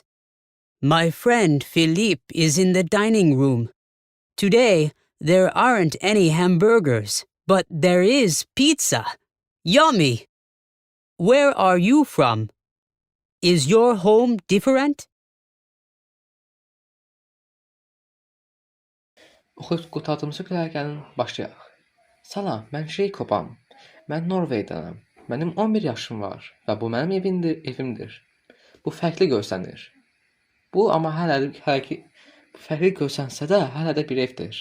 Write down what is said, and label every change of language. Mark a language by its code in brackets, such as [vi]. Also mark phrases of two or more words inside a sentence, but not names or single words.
[en] My friend Philippe is in the dining room. Today, there aren't any hamburgers, but there is pizza. Yummy! Where are you from? Is your home different? [az] Oxuyub qurtardığımıza görə gəlin başlayaq. Salam, mən Jacobam. Mən Norveydənəm. Mənim 11 yaşım var və bu mənim evimdir. Bu fərqli görsənir. Bu amma fərqli görsənsə də hələ də bir evdir.